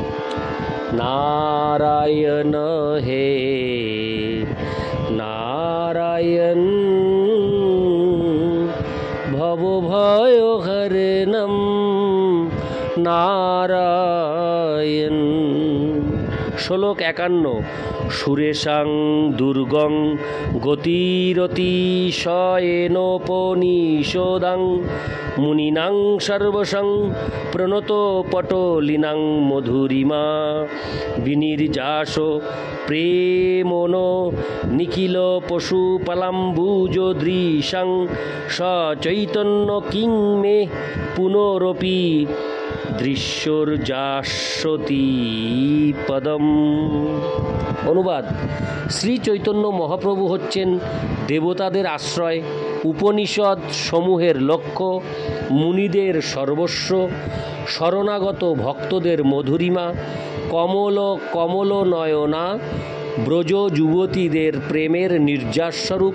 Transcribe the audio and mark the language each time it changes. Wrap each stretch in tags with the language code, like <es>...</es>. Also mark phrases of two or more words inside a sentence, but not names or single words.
<sa>নারায়ণ হে নারায়ণ, ভবভয়হরণম নারায়ণ।</sa> <bn>শ্লোক 51।</bn> <sa>সুরেশাং দুর্গং গতিরতিশয়েনোপনিষদাং মুনিনাং সর্বসং প্রণত পটলিনাং মধুরিমা বিনির্যাস প্রেমনো নিখিল পশুপালাম্বুজদৃশং সচৈতন্য কিং মে পুনরপি দৃশ্যর্যাস্যতি পদম।</sa> <bn>অনুবাদ: শ্রী চৈতন্য মহাপ্রভু হচ্ছেন দেবতাদের আশ্রয়, উপনিষদ সমূহের লক্ষ্য, মুনিদের সর্বস্ব, শরণাগত ভক্তদের মধুরিমা, কমল নয়না ব্রজ যুবতীদের প্রেমের নির্যাসস্বরূপ।</bn>